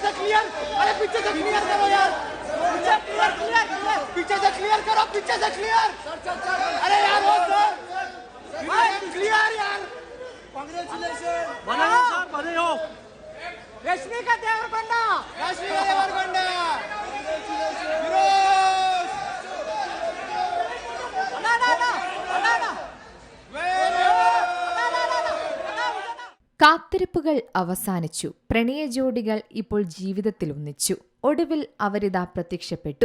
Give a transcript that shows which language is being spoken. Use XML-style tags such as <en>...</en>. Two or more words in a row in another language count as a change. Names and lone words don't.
<hi>क्लियर, अरे पीछे से क्लियर करो यार, पीछे से क्लियर करो, पीछे से क्लियर, अरे यार हो सर, क्लियर यार, कांग्रेचुलेशन, बने हो सर, बने हो। रश्मिका देवरकोंडा, रश्मिका देवरकोंडा,</hi> <ml>കാത്തിരിപ്പുകൾ അവസാനിച്ചു. പ്രണയ ജോഡികൾ ഇപ്പോൾ ജീവിതത്തിൽ ഒന്നിച്ചു. ഒടുവിൽ അവരിതാ പ്രത്യക്ഷപ്പെട്ടു.</ml>